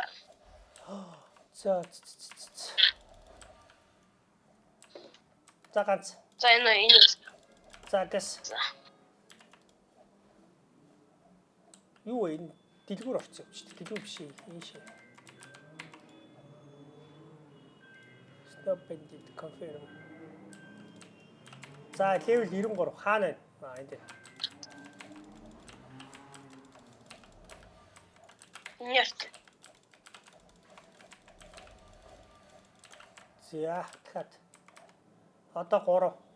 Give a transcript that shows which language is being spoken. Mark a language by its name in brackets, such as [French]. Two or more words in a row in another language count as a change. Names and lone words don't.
[Mongolian] За ганц. За энэ. За гэс. Юу вэ? Энэ дэлгүүр орсон юм чи. Дэлгүүр биш ийшээ. [English] Stop bandit confirm. [Mongolian] За level 93 хаана байна? Энд. Нэрт. За дахиад. Одоо 3.